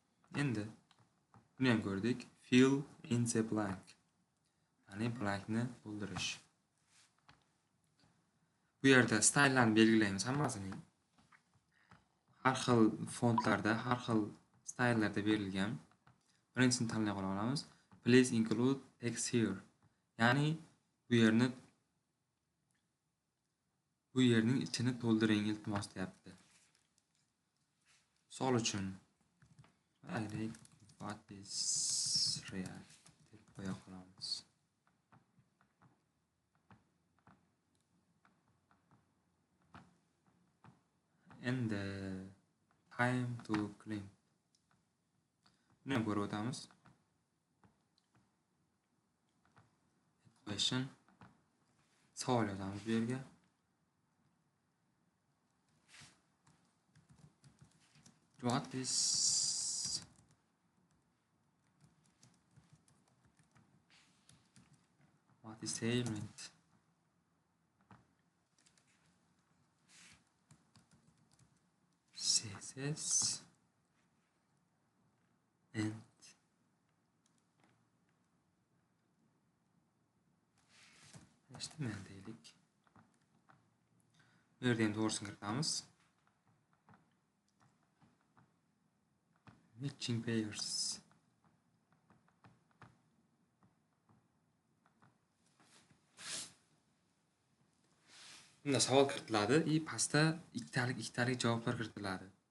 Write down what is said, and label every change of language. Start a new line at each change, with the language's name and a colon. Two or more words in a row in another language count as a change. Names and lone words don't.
Uzbek: Endi buni ham ko'rdik.
English: Fill in the blank.
Uzbek: Ya'ni blankni to'ldirish. Bu yerda stylelarni belgilaymiz hammasining. Har xil fontlarda, har xil stylelarda berilgan. Birinchisini tanlay olamiz.
English: Please include text here.
Uzbek: Ya'ni bu yerning ichini to'ldiring iltimos deyapti. Misol uchun aylaylik
English: what is real
Uzbek: deb qo'ya qolamiz. Endi
English: time to clean.
Uzbek: Buni ham ko'rib o'tamiz. Question. Savol yozamiz bu yerga.
English: What is the element?
Uzbek: CSS and HTML deylik. Bu yerda ham to'g'risini kiritamiz.
English: Matching pairs.
Uzbek: Bunda savol kiritiladi va pastda ikkitalik javoblar kiritiladi.